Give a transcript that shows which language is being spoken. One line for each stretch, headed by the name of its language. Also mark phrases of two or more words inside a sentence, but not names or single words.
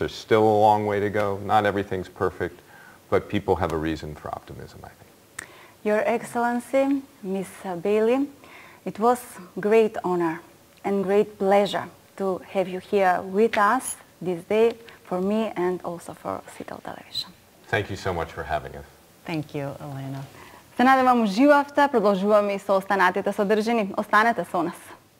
English: There's still a long way to go. Not everything's perfect, but people have a reason for optimism, I think. Your Excellency, Ms. Beјli, it was great honor and great pleasure to have you here with us this day, for me and also for Сител Television. Thank you so much for having us. Thank you, Elena.
Macedonian: Се надевам уживавте, продолжуваме и со останатите содржини. Останете со нас.